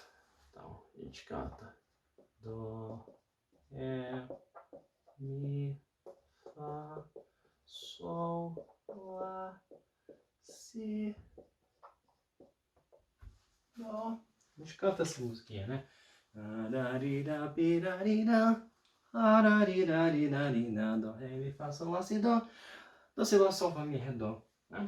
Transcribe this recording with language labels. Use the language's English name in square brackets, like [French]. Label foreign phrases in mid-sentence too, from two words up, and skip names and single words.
[Portuguese] Então, a gente canta Dó, Ré, Mi, Fá, Sol, Lá, Si, Dó. A gente canta essa musiquinha, né? Dó, Ré, Mi, Fá, Sol, Lá, Si, Dó. Dó, Si, Lá, Sol, Fá, Mi, Ré, Dó. Né?